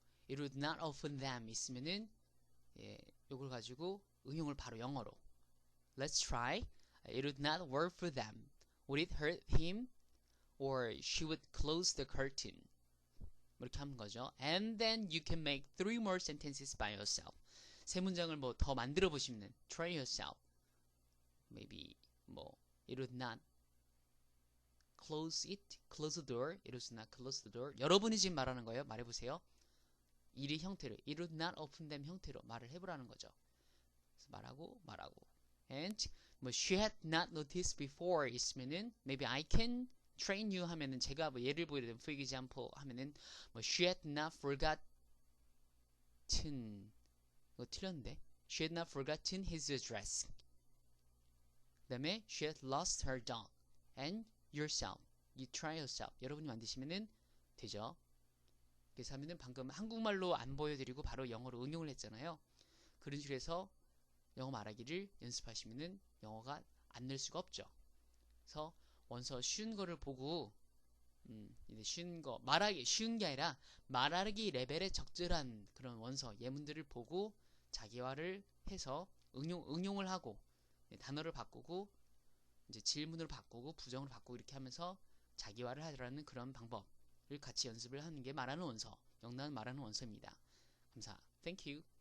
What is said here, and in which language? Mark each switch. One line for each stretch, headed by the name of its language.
English: It would not open them
Korean: 있으면은 요걸 가지고 응용을 바로 영어로
English: Let's try. It would not work for them. Would it hurt him? Or she would close the curtain.
Korean: 이렇게 하는 거죠.
English: And then you can make 3 more sentences by yourself.
Korean: 세 문장을 뭐 더 만들어 보시면
English: try yourself. Maybe it would not close the door. It would not close the door.
Korean: 여러분이 지금 말하는 거예요. 말해보세요. 이 형태로
English: it would not open them
Korean: 형태로 말을 해보라는 거죠. 말하고.
English: And
Korean: 뭐
English: she had not noticed before
Korean: 있으면은
English: maybe I can train you
Korean: 하면은 제가 뭐 예를 보이려 되면
English: for example
Korean: 하면은 뭐
English: she had not forgotten
Korean: 이거 틀렸는데
English: she had not forgotten his address.
Korean: 그 다음에
English: she had lost her dog and yourself. You try yourself.
Korean: 여러분이 만드시면은 되죠. 그래서 하면은 방금 한국말로 안 보여드리고 바로 영어로 응용을 했잖아요. 그런 식으로 해서 영어 말하기를 연습하시면은 영어가 안 늘 수가 없죠. 그래서 원서 쉬운 거를 보고 이제 쉬운 거 말하기 쉬운 게 아니라 말하기 레벨에 적절한 그런 원서 예문들을 보고 자기화를 해서 응용을 하고 단어를 바꾸고 이제 질문을 바꾸고 부정을 바꾸고 이렇게 하면서 자기화를 하라는 그런 방법을 같이 연습을 하는 게 말하는 원서, 영어는 말하는 원서입니다. 감사.
English: Thank you.